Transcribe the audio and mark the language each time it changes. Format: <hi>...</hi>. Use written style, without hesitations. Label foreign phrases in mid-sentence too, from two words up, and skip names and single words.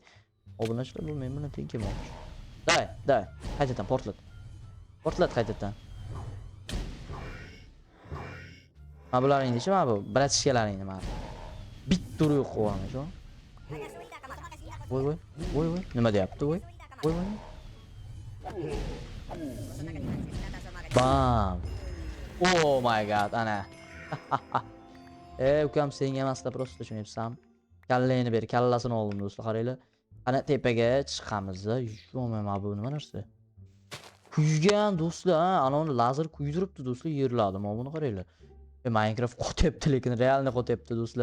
<uz>Obunachilar, bu men bilan teng kelmoqchi. Day, qaytadan portlat qaytadan. Mana bularning ichi, mana bu bratishkalaring nima? Bitta urib qo'yamiz, shu. Voy, nima deyapti, voy. Bam.</uz> <en>Oh my god,</en> <uz>ana. Ukam senga emasda prosta tushunyapsan. Kallangni ber, kallasini oldim do'stlar, qaranglar. Ana tepaga chiqamiz. Yo'q, bu nima narsa? Kuygan do'stlar, ha, ana uni lazer kuydiribdi do'stlar, yerladi. Mana buni qaranglar. Minecraft qo'tyapti, lekin realni qo'tyapti do'stlar.</uz>